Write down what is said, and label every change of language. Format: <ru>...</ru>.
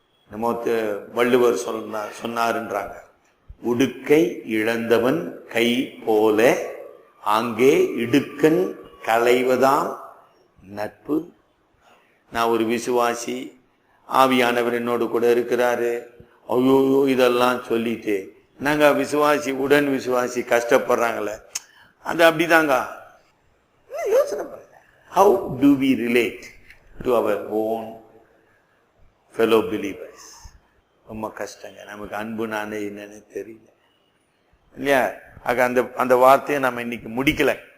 <ta>நம்ம வள்ளுவர் சொன்னாருன்றாங்க, உடுக்கை இழந்தவன் கை போல அங்கே இடுக்கன் களைவதாம் நட்பு. நான் ஒரு விசுவாசி, ஆவியானவர் என்னோடு கூட இருக்கிறாரு, ஐயோ இதெல்லாம் சொல்லிட்டு நாங்க விசுவாசி உடன் விசுவாசி கஷ்டப்படுறாங்களே, அது அப்படிதாங்க. யோசனை பண்ணுங்க.</ta> <en>How do we relate to our own fellow believers?</en> <ta>ரொம்ப கஷ்டங்க. நமக்கு அன்பு நானே என்னன்னு தெரியல இல்லையா? அந்த வார்த்தையை நம்ம இன்னைக்கு முடிக்கல.</ta>